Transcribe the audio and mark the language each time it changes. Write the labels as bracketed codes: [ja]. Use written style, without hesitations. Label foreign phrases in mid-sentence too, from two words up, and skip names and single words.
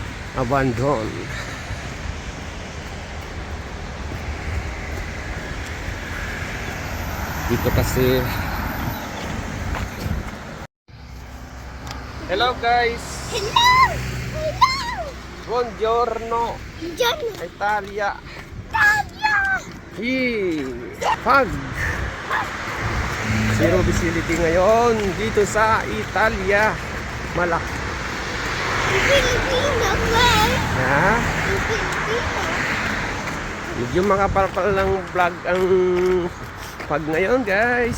[tl] Abandon. Dito kasi. [en] Hello guys. Hello! Hello! [it] Buongiorno. Buongiorno! Italia. Italia! [tl] Pag zero visibility ngayon dito sa Italia. Malaki. Pilipino, well. Ha? Pilipino. Medyo makapal-pal ng vlog ang pag ngayon guys.